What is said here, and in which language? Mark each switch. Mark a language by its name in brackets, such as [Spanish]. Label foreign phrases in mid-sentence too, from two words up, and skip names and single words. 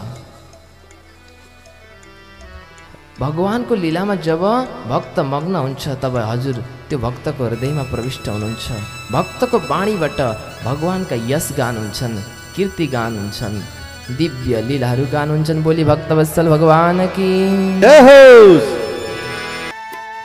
[Nepali] भगवानको लीलामा जब भक्त मग्न हुन्छ तब हजुर त्यो भक्तको हृदयमा प्रविष्ट हुनुहुन्छ। भक्तको वाणीबाट भगवानका यश गान हुन्छन्, कीर्ति गान हुन्छन्, दिव्य लीलाहरू गान हुन्छन्। [Hindi] बोली भक्तवत्सल भगवान की जय हो।